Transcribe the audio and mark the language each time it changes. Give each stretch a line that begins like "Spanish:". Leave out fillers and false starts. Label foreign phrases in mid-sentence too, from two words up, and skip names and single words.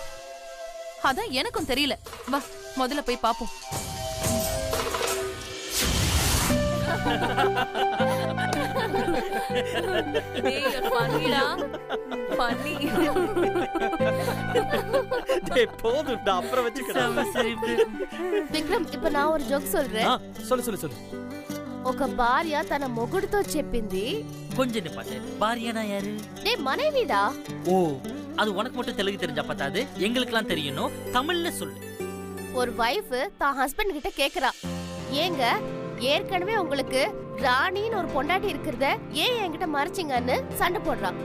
Tamil: அதான் எனக்கும் தெரியல. வா முதல்ல போய் பாப்போம். போதும்டா, அப்புறம் வச்சுக்கலாம்.
Telugu: విక్రమ్ ఇప్పుడు నా ఒక జోక్ சொல்றேன்.
Tamil: சொல்லு.
Telugu: ఒక భార్య తన మొగుడుతో చెప్పింది.
Tamil: கொஞ்சம் நிப்பாட்டு. பாரியனா யாரு? டேய் மனைவிடா. ஓ, அது உனக்கு மட்டும் தெலுங்கு தெரிஞ்சா பத்தாது, எங்களுக்கெல்லாம் தெரியணும். தமிழ்ல சொல்லு. ஒரு வைஃப் தான் ஹஸ்பண்ட் கிட்ட கேக்குறா, ஏங்க ஏற்கனவே உங்களுக்கு ராணின்னு ஒரு பொண்டாட்டி இருக்கிறத ஏன் என்கிட்ட மறைச்சிங்கன்னு சண்டை போடுறான்.